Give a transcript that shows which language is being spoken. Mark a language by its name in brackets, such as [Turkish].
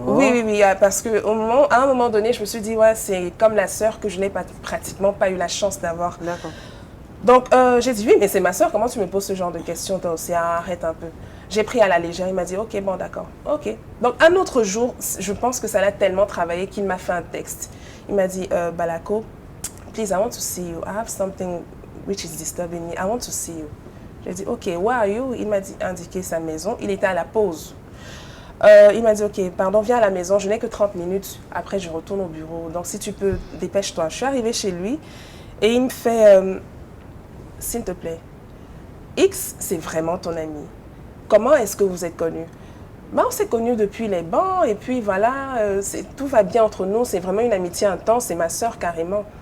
[French] Oui, parce qu'à un moment donné, je me suis dit, ouais, c'est comme la sœur que je n'ai pratiquement pas eu la chance d'avoir. D'accord. Donc, j'ai dit, oui, mais c'est ma sœur, comment tu me poses ce genre de questions, toi aussi, arrête un peu. J'ai pris à la légère, il m'a dit, ok, bon, d'accord, ok. Donc, un autre jour, je pense que ça l'a tellement travaillé qu'il m'a fait un texte. Il m'a dit, [English] Balako, please, I want to see you. I have something which is disturbing me. I want to see you. [French] J'ai dit, ok, [English] where are you? [French] Il m'a indiqué sa maison. Il était à la pause. Il m'a dit, ok, pardon, viens à la maison, je n'ai que 30 minutes, après je retourne au bureau, donc si tu peux, dépêche-toi. Je suis arrivée chez lui et il me fait, s'il te plaît, X, c'est vraiment ton ami. Comment est-ce que vous êtes connus? Ben, on s'est connus depuis les bancs et puis voilà, tout va bien entre nous, c'est vraiment une amitié intense, c'est ma sœur carrément.